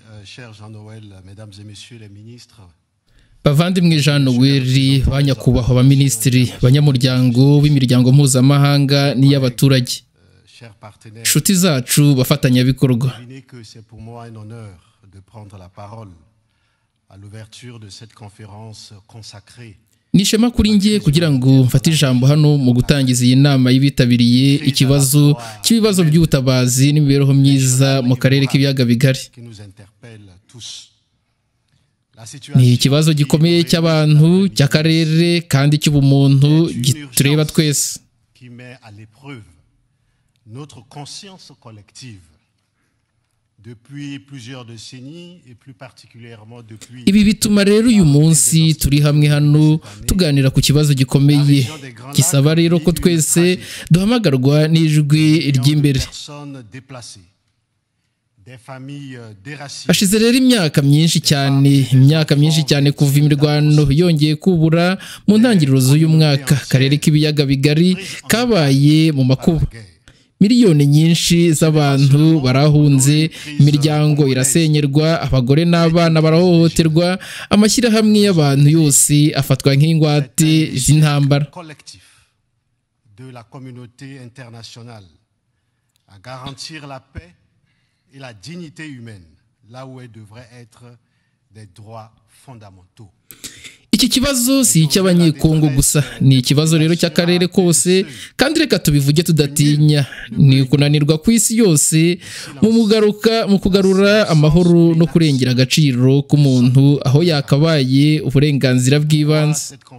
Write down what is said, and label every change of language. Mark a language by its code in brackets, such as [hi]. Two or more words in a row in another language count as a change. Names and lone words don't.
[fr] cher Jean-Noël, mesdames et messieurs les ministres. [rw] Bavandimwe Jean Noel, banyakubahwa abaminisitiri, banyamuryango b'imiryango mpuzamahanga n'iy'abaturage, nshuti zacu, bafatanyabikorwa. [fr] C'est pour moi un honneur de prendre la parole à l'ouverture de cette conférence consacrée. [rw] Nishema kuri ngiye kugira ngo mfate ijambo hano mu gutangiza iyi nama yibitabiriye ikibazo cy'ibibazo by'ubutabazi n'imibereho myiza mu karere k'ibiyaga bigari. Ni ikibazo gikomeye cy'abantu, cy'akarere kandi cy'ubumuntu gitureba twese. [fr] Notre conscience collective depuis plusieurs décennies et plus particulièrement depuis. [rw] Ibi bituma rero uyu munsi turi hamwe hano tuganira ku kibazo gikomeye gisaba rero ko twese duhamagarwa n'ijwi ry'imbere. Hashize rero imyaka myinshi cyane kuva imirwano yongeye kubura mu ntangiriro z'uyu mwaka. Karere k'ibiyaga bigari kabaye mu makuba. Miliyoni nyinshi z'abantu barahunze, imiryango irasenyerwa, abagore n'abana barahohoterwa, amashyirahamwe y'abantu yose afatwa nk'ingwate z'intambara. [fr] De la communauté internationale à garantir la paix et la dignité humaine là où elles devraient être des droits fondamentaux. [rw] Iki kibazo si icy'abanyekongo gusa, ni ikibazo rero cy'akarere kose, kandi reka tubivuge tudatinya. Ni kunanirwa ku isi yose mu kugarura amahoro no kurengera agaciro k'umuntu aho yakabaye uburenganzira bw'ibanze.